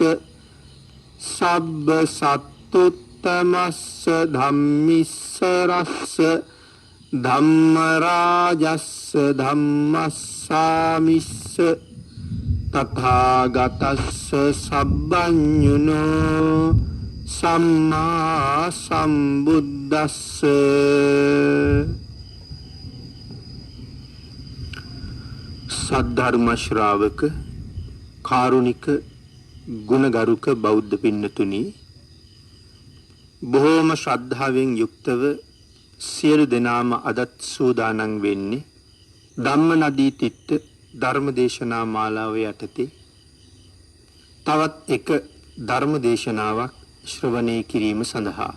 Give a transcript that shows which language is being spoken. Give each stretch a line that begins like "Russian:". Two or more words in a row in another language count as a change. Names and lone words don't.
Pali: සබ්බ සත්තුත්තමස්ස ධම්මිස්සරස්ස ධම්ම රාජස්ස ධම්මස්සාමිස්ස තථාගතස්ස සබ්බඤුනෝ සම්මා සම්බුද්දස්ස
Sinhala: සද්ධර්ම ශ්‍රාවක කාරුණික ගුණගරුක බෞද්ධ පින්නතුනි බොහෝම ශ්‍රද්ධාවෙන් යුක්තව සියලු දෙනාම අදත් සූදානම් වෙන්නේ ධම්ම නදී තිත්ත ධර්මදේශනා මාලාව යටතේ තවත් එක ධර්මදේශනාවක් ශ්‍රවණය කිරීම සඳහා.